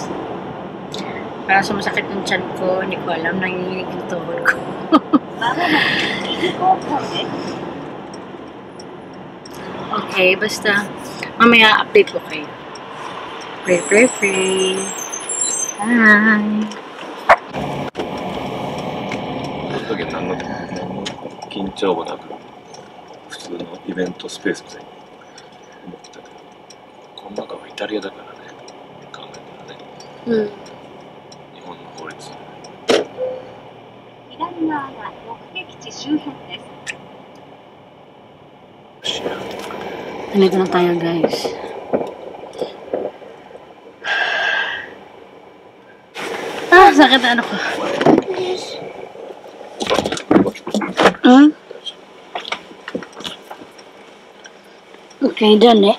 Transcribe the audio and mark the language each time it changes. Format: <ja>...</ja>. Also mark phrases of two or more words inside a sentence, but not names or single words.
<tl>Parang sumasakit yung tiyan ko, hindi ko alam, nanginginig yung tuhod ko. Okay, basta mamaya update ko kayo.</tl> <en>Pray. Bye!</en> <ja>その時は何の緊張もなく普通のイベントスペースみたいに思ってたけど、この中はイタリアだからね、考えたらね、日本の法律。左側が目的地周辺です。</ja> <tl>Nalito na tayo guys. Sakit na ano ko. Okay, dyan eh.</tl>